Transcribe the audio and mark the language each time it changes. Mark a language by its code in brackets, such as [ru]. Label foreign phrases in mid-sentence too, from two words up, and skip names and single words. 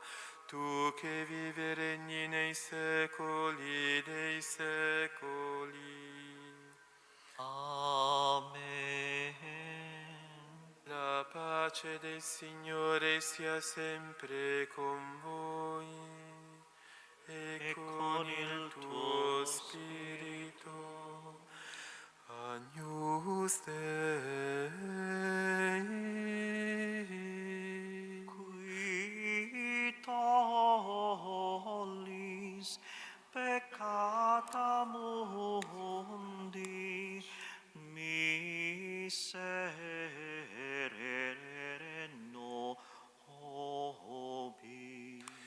[it] Tu che vivi e regni nei secoli dei secoli. Amen. La pace del Signore sia sempre con voi e con il tuo spirito. [la] Agnus Dei, qui tollis peccata mundi, miserere nobis.